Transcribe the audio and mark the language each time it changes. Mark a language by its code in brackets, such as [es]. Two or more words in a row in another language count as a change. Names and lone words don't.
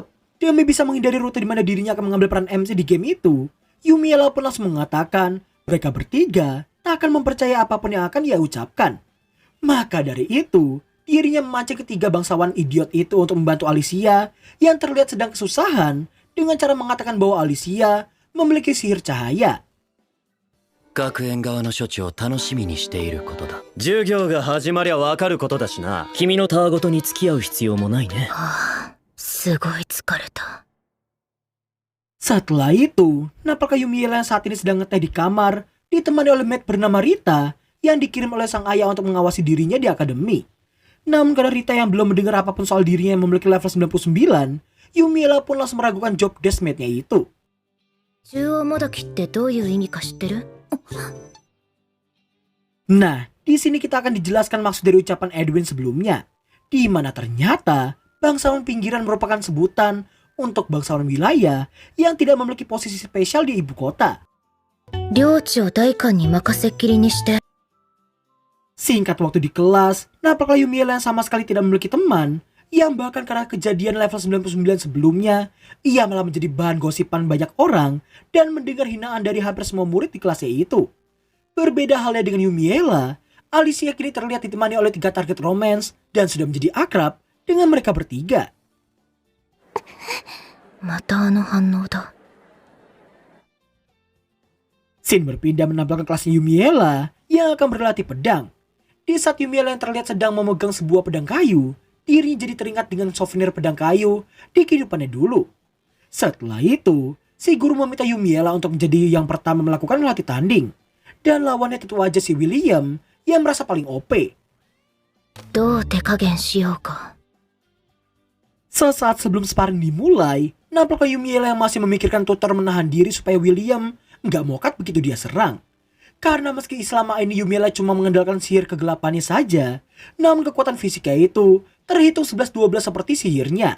[id] Demi bisa menghindari rute di mana dirinya akan mengambil peran MC di game itu, Yumiella pun langsung mengatakan mereka bertiga tak akan mempercayai apapun yang akan ia ucapkan. Maka dari itu, dirinya memancing ketiga bangsawan idiot itu untuk membantu Alicia yang terlihat sedang kesusahan dengan cara mengatakan bahwa Alicia memiliki sihir cahaya. [ja] 学園側の処置を楽しみにしていることだ。授業が始まりゃわかることだしな。君のたわごとに付き合う必要もないね。すごい疲れた。 [id] Setelah itu, nampaknya Yumiella yang saat ini sedang ngeteh di kamar ditemani oleh maid bernama Rita yang dikirim oleh sang ayah untuk mengawasi dirinya di akademi. Namun karena Rita yang belum mendengar apapun soal dirinya yang memiliki level 99, Yumiella pun langsung meragukan [en] job desk [id] maid-nya itu. [ja] 中央もどきってどういう意味か知ってる？ [id] Nah, di sini kita akan dijelaskan maksud dari ucapan Edwin sebelumnya, di mana ternyata bangsawan pinggiran merupakan sebutan untuk bangsawan wilayah yang tidak memiliki posisi spesial di ibu kota. [ja] 領地を代官に任せっきりにして。 [id] Singkat waktu di kelas, nampaknya Yumiella yang sama sekali tidak memiliki teman, yang bahkan karena kejadian level 99 sebelumnya, ia malah menjadi bahan gosipan banyak orang dan mendengar hinaan dari hampir semua murid di kelasnya itu. Berbeda halnya dengan Yumiella, Alicia kini terlihat ditemani oleh 3 [en] target romance [id] dan sudah menjadi akrab dengan mereka bertiga. [ja] またあの反応だ。 [id] Shin berpindah menampilkan kelasnya Yumiella yang akan berlatih pedang. Di saat Yumiella yang terlihat sedang memegang sebuah pedang kayu, dirinya jadi teringat dengan souvenir pedang kayu di kehidupannya dulu. Setelah itu, si guru meminta Yumiella untuk menjadi yang pertama melakukan latih tanding. Dan lawannya tentu aja si William yang merasa paling OP. [ja] どう手加減しようか。 [id] Sesaat sebelum sparring dimulai, nampaknya Yumiella yang masih memikirkan tutor menahan diri supaya William nggak mokat begitu dia serang. Karena meski selama ini Yumiella cuma mengandalkan sihir kegelapannya saja, namun kekuatan fisiknya itu terhitung 11-12 seperti sihirnya.